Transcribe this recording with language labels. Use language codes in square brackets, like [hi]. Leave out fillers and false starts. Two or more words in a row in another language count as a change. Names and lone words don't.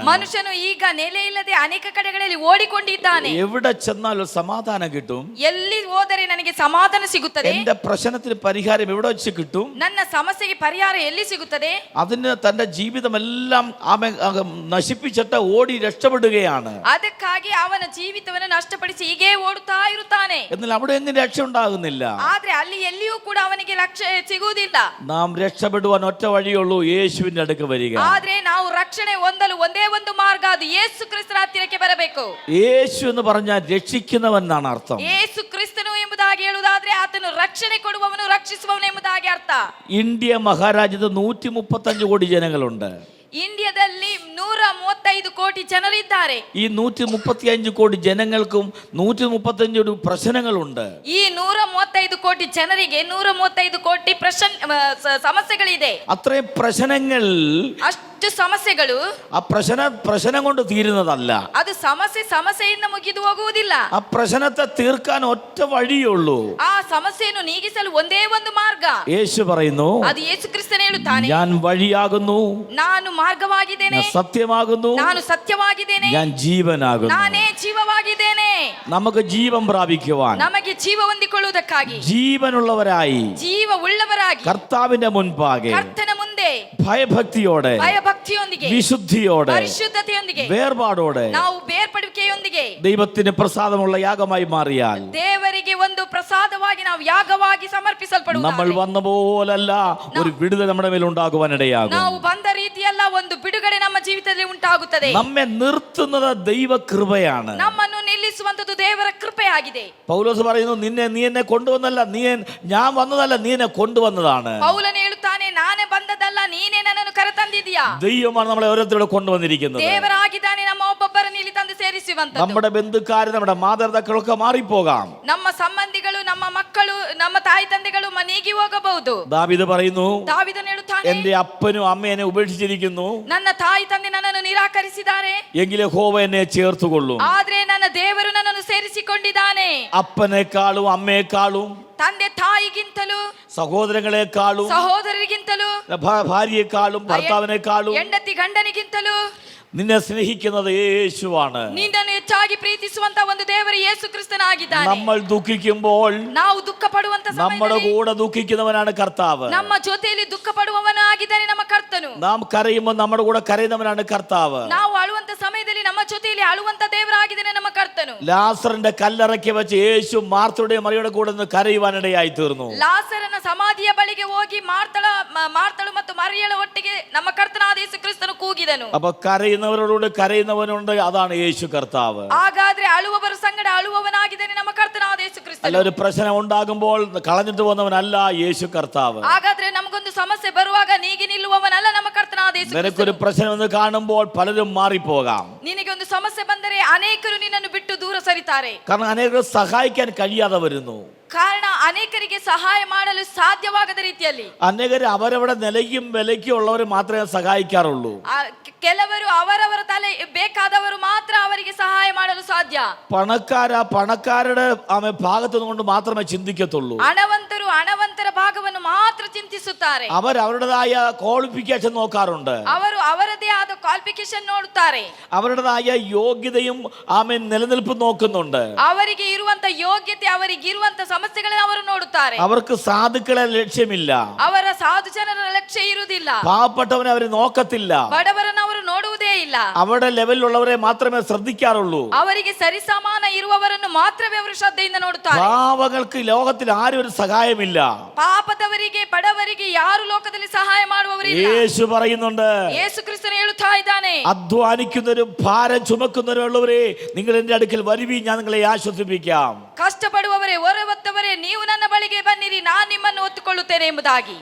[kn] ಮನುಷ್ಯನು ಈಗ ನೆಲೆ ಇಲ್ಲದೆ ಅನೇಕ ಕಡೆಗಳಲ್ಲಿ ಓಡಿಕೊಂಡಿದ್ದಾನೆ. [ml] എവിടെ ചെന്നാലും സമാധാനം കിട്ടും. [kn] ಎಲ್ಲಿ ಹೋದರೆ ನನಗೆ ಸಮಾಧಾನ ಸಿಗುತ್ತದೆ, [ml] എന്റെ പ്രശ്നത്തിന് പരിഹാരം എവിടെ വെച്ച് കിട്ടും, [kn] ನನ್ನ ಸಮಸ್ಯೆಗೆ ಪರಿಹಾರ ಎಲ್ಲಿ ಸಿಗುತ್ತದೆ, [ml] അതിന് തന്റെ ജീവിതമെല്ലാം നശിപ്പിച്ചിട്ട് ഓടി രക്ഷപ്പെടുകയാണ്. [kn] ಅದಕ್ಕಾಗಿ ಅವನ ಜೀವಿತವನ್ನು ನಷ್ಟಪಡಿಸಿ ಹೀಗೆ ಓಡುತ್ತಾ ಇರುತ್ತಾನೆ. [ml] എന്നാൽ അവിടെ എങ്ങും രക്ഷ ഉണ്ടാകുന്നില്ല. [kn] ಆದ್ರೆ ಅಲ್ಲಿ ಎಲ್ಲಿಯೂ ಕೂಡ ಅವನಿಗೆ ಲಕ್ಷ್ಯ ಸಿಗುವುದಿಲ್ಲ. [ml] നാം രക്ഷപ്പെടുവാൻ ഒറ്റ വഴിയുള്ളൂ, യേശുവിന്റെ അടുക്ക് വരിക. [kn] ಆದ್ರೆ ನಾವು ರಕ್ಷಣೆ ಹೊಂದಲು ಒಂದೇ ಒಂದು ಮಾರ್ಗ, ಅದು ಯೇಸು ಕ್ರಿಸ್ತನ ಹತ್ತಿರಕ್ಕೆ ಬರಬೇಕು. [ml] യേശു എന്ന് പറഞ്ഞാൽ രക്ഷിക്കുന്നവൻ എന്നാണ് അർത്ഥം. [kn] ಯೇಸು ಕ್ರಿಸ್ತನು ಎಂಬುದಾಗಿ ಹೇಳುವುದಾದ್ರೆ ಆತನು ರಕ್ಷಣೆ ಕೊಡುವವನು, ರಕ್ಷಿಸುವವನು ಎಂಬುದಾಗಿ ಅರ್ಥ. [ml] ഇന്ത്യ മഹാരാജ്യത്ത് 135 കോടി ജനങ്ങളുണ്ട്. [kn] ಇಂಡಿಯಾದಲ್ಲಿ 135 ಕೋಟಿ ಜನರಿದ್ದಾರೆ. [ml] ഈ 135 കോടി ജനങ്ങൾക്കും 135 പ്രശ്നങ്ങളുണ്ട്. [kn] ಈ 135 ಕೋಟಿ ಜನರಿಗೆ 135 ಕೋಟಿ ಸಮಸ್ಯೆಗಳಿದೆ. [ml] അത്രയും പ്രശ്നങ്ങൾ, [kn] ಅಷ್ಟು ಸಮಸ್ಯೆಗಳು, [ml] ആ പ്രശ്നം കൊണ്ട് തീരുന്നതല്ല. [kn] ಅದು ಸಮಸ್ಯೆಯಿಂದ ಮುಗಿದು ಹೋಗುವುದಿಲ್ಲ. [ml] ആ പ്രശ്നത്തെ തീർക്കാൻ ഒറ്റ വഴിയുള്ളൂ. [kn] ಆ ಸಮಸ್ಯೆಯನ್ನು ನೀಗಿಸಲು ಒಂದೇ ಒಂದು ಮಾರ್ಗ. [ml] യേശു പറയുന്നു, [kn] ಅದು ಯೇಸು ಕ್ರಿಸ್ತನೇ ಹೇಳುತ್ತಾನೆ, [ml] ഞാൻ വഴിയാകുന്നു, [kn] ನಾನು ಮಾರ್ಗವಾಗಿದ್ದೇನೆ, [ml] ഞാൻ സത്യമാകുന്നു, [kn] ನಾನು ಸತ್ಯವಾಗಿದ್ದೇನೆ, [ml] ഞാൻ ജീവനാകുന്നു. [kn] ನಾನೇ ಜೀವವಾಗಿದ್ದೇನೆ. [ml] നമുക്ക് ജീവൻ പ്രാപിക്കുവാൻ, [kn] ನಮಗೆ ಜೀವ ಹೊಂದಿಕೊಳ್ಳುವುದಕ್ಕಾಗಿ, [ml] ജീവനുള്ളവരായി [kn] ಜೀವ ಉಳ್ಳವರಾಗಿ [ml] കർത്താവിന്റെ മുൻപാകെ [kn] ಕರ್ತನ ಮುಂದೆ [ml] ഭയഭക്തിയോടെ, [kn] ಭಯಭಕ್ತಿಯೊಂದಿಗೆ, [ml] വിശുദ്ധിയോടെ, [kn] ಪರಿಶುದ್ಧತೆಯೊಂದಿಗೆ, [ml] വേർപാടോടെ [kn] ನಾವು ಬೇರ್ಪಡುವಿಕೆಯೊಂದಿಗೆ [ml] ദൈവത്തിന് പ്രസാദമുള്ള യാഗമായി മാറിയാൽ, [kn] ದೇವರಿಗೆ ಒಂದು ಪ್ರಸಾದವಾಗಿ ನಾವು ಯಾಗವಾಗಿ [ml] നമ്മൾ [kn] ಸಮರ್ಪಿಸಲ್ಪಡುವುದು. [ml] വന്ന പോലല്ല ഒരു വിടുതൽ നമ്മുടെ മേൽ ഉണ്ടാകുവാനിടയാകും. [kn] ನಾವು ಬಂದ ರೀತಿಯಲ್ಲ, ಒಂದು ಬಿಡುಗಡೆ ನಮ್ಮ ಜೀವಿತದಲ್ಲಿ ಉಂಟಾಗುತ್ತದೆ. [ml] നമ്മെ നിർത്തുന്നത് ദൈവകൃപയാണ്. [kn] ನಮ್ಮನ್ನು ನಿಲ್ಲಿಸುವಂತದ್ದು ದೇವರ ಕೃಪೆಯಾಗಿದೆ. [ml] പൗലോസ് പറയുന്നു, നീ എന്നെ കൊണ്ടുവന്നല്ല, ഞാൻ വന്നതല്ല, നീ എന്നെ കൊണ്ടുവന്നതാണ്. [kn] ಪೌಲನು ಹೇಳುತ್ತಾನೆ, ನಾನೇ ಬಂದದಲ್ಲ, ನೀನೇ ನನ್ನನ್ನು ಕರೆತಂದಿದ್ದೀಯಾ. [ml] ദൈവമാണ് നമ്മളെ ഓരോരുത്തരോട് കൊണ്ടുവന്നിരിക്കുന്നത്. [kn] ದೇವರಾಗಿದ್ದಾನೆ ನಮ್ಮ ಒಬ್ಬೊಬ್ಬರನ್ನು ಇಲ್ಲಿ ತಂದು ಸೇರಿಸುವಂತದ್ದು. [ml] നമ്മുടെ ബന്ധുക്കാര്, നമ്മുടെ മാതാപിതാക്കളൊക്കെ മാറിപ്പോകാം. [kn] ನಮ್ಮ ಸಂಬಂಧಿಗಳು, ನಮ್ಮ ಮಕ್ಕಳು, ನಮ್ಮ ತಾಯಿ ತಂದೆಗಳು ನೀಗಿ ಹೋಗಬಹುದು. [ml] ദാവീദ് പറയുന്നു, [kn] ದಾವೀದನು ಹೇಳುತ್ತಾನೆ, [ml] എന്റെ അപ്പനും അമ്മ എന്നെ ഉപേക്ഷിച്ചിരിക്കുന്നു, [kn] ನನ್ನ ತಾಯಿ ತಂದೆ ನನ್ನನ್ನು ನಿರಾಕರಿಸಿದ್ದಾರೆ, [ml] എങ്കിലും യഹോവ എന്നെ ചേർത്തുകൊള്ളും. [kn] ಆದ್ರೆ ನನ್ನ ದೇವರು ನನ್ನನ್ನು ಸೇರಿಸಿಕೊಂಡಿದ್ದಾನೆ. [ml] അപ്പനേക്കാളും അമ്മയെക്കാളും [kn] ತಂದೆ ತಾಯಿಗಿಂತಲೂ, [ml] സഹോദരങ്ങളെക്കാളും [kn] ಸಹೋದರರಿಗಿಂತಲೂ, [ml] ഭാര്യയെക്കാളും ഭർത്താവിനേക്കാളും [kn] ಹೆಂಡತಿ ಗಂಡನಿಗಿಂತಲೂ [ml] നിന്നെ സ്നേഹിക്കുന്നത് യേശുവാണ്. [kn] ನಿನ್ನನ್ನು ಹೆಚ್ಚಾಗಿ ಪ್ರೀತಿಸುವಂತ ಒಂದು ದೇವರು ಯೇಸು ಕ್ರಿಸ್ತನಾಗಿದ್ದಾನೆ. [ml] നമ്മൾ ദുഃഖിക്കുമ്പോൾ [kn] ನಾವು ದುಃಖ ಪಡುವಂತ [ml] നമ്മുടെ [kn] ಸಮಯದಲ್ಲಿ [ml] കൂടെ ദുഃഖിക്കുന്നവനാണ് കർത്താവ്. [kn] ನಮ್ಮ ಜೊತೆಯಲ್ಲಿ ದುಃಖ ಪಡುವವನು ಆಗಿದ್ದಾನೆ ನಮ್ಮ ಕರ್ತನು. [ml] നാം കരയുമ്പോൾ നമ്മുടെ കൂടെ കരയുന്നവനാണ് കർത്താവ്. [kn] ನಾವು ಅಳುವಂತ ಸಮಯದಲ್ಲಿ ನಮ್ಮ ಜೊತೆಯಲ್ಲಿ ಅಳುವಂತ ದೇವರಾಗಿದ್ದಾನೆ ನಮ್ಮ ಕರ್ತನು. [ml] ലാസറിന്റെ കല്ലറയ്ക്ക് വെച്ച് യേശു മാർത്തയുടെയും മറിയുടെ കൂടെ നിന്ന് കരയുവാനിടയായി തീർന്നു. [kn] ಲಾಸರನ ಸಮಾಧಿಯ ಬಳಿಗೆ ಹೋಗಿ ಮಾರ್ತಳು ಮತ್ತು ಮರಿಯಳ ಒಟ್ಟಿಗೆ ನಮ್ಮ ಕರ್ತನಾದ ಯೇಸು ಕ್ರಿಸ್ತನು ಕೂಗಿದನು. [ml] അപ്പൊ കരയുന്നവരോട് കരയുന്നവനുണ്ട്, അതാണ് യേശു കർത്താവ്. [kn] ಹಾಗಾದ್ರೆ ಅಳುವವರ ಸಂಗಡ ಅಳುವವನಾಗಿದ್ದಾನೆ ನಮ್ಮ ಕರ್ತನಾದ ಯೇಸು ಕ್ರಿಸ್ತನು. [ml] അല്ല, ഒരു പ്രശ്നം ഉണ്ടാകുമ്പോൾ കളഞ്ഞിട്ട് പോകുന്നവനല്ല യേശു കർത്താവ്. [kn] ಹಾಗಾದ್ರೆ ನಮಗೊಂದು ಸಮಸ್ಯೆ ಬರುವಾಗ ನೀಗಿ ನಿಲ್ಲುವವನಲ್ಲ ನಮ್ಮ ಕರ್ತನಾದ ಯೇಸು ಕ್ರಿಸ್ತನು. [ml] നിനക്കൊരു പ്രശ്നം എന്ന് കാണുമ്പോൾ പലരും മാറിപ്പോകാം. [kn] ನಿನಗೆ ಒಂದು ಸಮಸ್ಯೆ ಬಂದರೆ ಅನೇಕರು ನಿನ್ನನ್ನು ಬಿಟ್ಟು ದೂರ ಸರಿತಾರೆ. [ml] കാരണം അനേകർ സഹായിക്കാൻ കഴിയാതെ വരുന്നു. [kn] ಕಾರಣ ಅನೇಕರಿಗೆ ಸಹಾಯ ಮಾಡಲು ಸಾಧ್ಯವಾಗದ ರೀತಿಯಲ್ಲಿ [ml] അനേകർ അവരവരുടെ നിലയ്ക്കും വിലയ്ക്കും ഉള്ളവരെ മാത്രമേ സഹായിക്കാറുള്ളൂ. [kn] ಕೆಲವರು ಅವರವರ ತಲೆ ಬೇಕಾದವರು ಮಾತ್ರ ಅವರಿಗೆ ಸಹಾಯ ಮಾಡಲು ಸಾಧ್ಯ. [ml] പണക്കാരുടെ ഭാഗത്തു നിന്നുകൊണ്ട് മാത്രമേ ചിന്തിക്കത്തുള്ളൂ. [kn] ಹಣವಂತರು ಹಣವಂತರ ಭಾಗವನ್ನು ಮಾತ್ರ ಚಿಂತಿಸುತ್ತಾರೆ. [ml] അവരവരുടേതായ ക്വാളിഫിക്കേഷൻ നോക്കാറുണ്ട്. [kn] ಅವರು ಅವರದೇ ಆದ ಕ್ವಾಲಿಫಿಕೇಶನ್ ನೋಡುತ್ತಾರೆ. [ml] അവരുടേതായ യോഗ്യതയും നിലനിൽപ്പും നോക്കുന്നുണ്ട്. [kn] ಅವರಿಗೆ ಇರುವಂತ ಯೋಗ್ಯತೆ, ಅವರಿಗೆ ಇರುವಂತ ಸಮಸ್ಯೆಗಳನ್ನು ಅವರು ನೋಡುತ್ತಾರೆ. [ml] അവർക്ക് സാധുക്കളെ ലക്ഷ്യമില്ല. [kn] ಅವರ ಸಾಧು ಜನರ ಲಕ್ಷ್ಯ ಇರುವುದಿಲ್ಲ. [ml] പാവപ്പെട്ടവനെ അവർ നോക്കത്തില്ല. [kn] ಬಡವರನ್ನು ಅವರು ನೋಡುವುದೇ ಇಲ್ಲ. [ml] അവരുടെ ലെവലിലുള്ളവരെ മാത്രമേ ശ്രദ്ധിക്കാറുള്ളൂ. [kn] ಅವರಿಗೆ ಸರಿಸಮಾನ ಇರುವವರನ್ನು ಮಾತ್ರವೇ ಅವರು ಶ್ರದ್ಧೆಯಿಂದ ನೋಡುತ್ತಾರೆ. [ml] പാവങ്ങൾക്ക് ലോകത്തിൽ ആരും ഒരു സഹായമില്ല. [kn] ಪಾಪದವರಿಗೆ, ಬಡವರಿಗೆ ಯಾರು ಲೋಕದಲ್ಲಿ ಸಹಾಯ ಮಾಡುವವರಿಲ್ಲ. [ml] യേശു പറയുന്നുണ്ട്, [kn] ಯೇಸು ಕ್ರಿಸ್ತನು ಹೇಳುತ್ತಾ ಇದ್ದಾನೆ, [ml] അധ്വാനിക്കുന്നവരും ഭാരം ചുമക്കുന്നവരും ഉള്ളവരെ നിങ്ങൾ എന്റെ അടുക്കൽ വരുവീൻ, ഞാൻ നിങ്ങളെ ആശ്വസിപ്പിക്കാം. [kn] ಕಷ್ಟಪಡುವವರೇ, ಹೊರವತ್ತವರೇ, ನೀವು ನನ್ನ ಬಳಿಗೆ ಬನ್ನಿರಿ, ನಾನು ನಿಮ್ಮನ್ನು ಒತ್ತುಕೊಳ್ಳುತ್ತೇನೆ ಎಂಬುದಾಗಿ.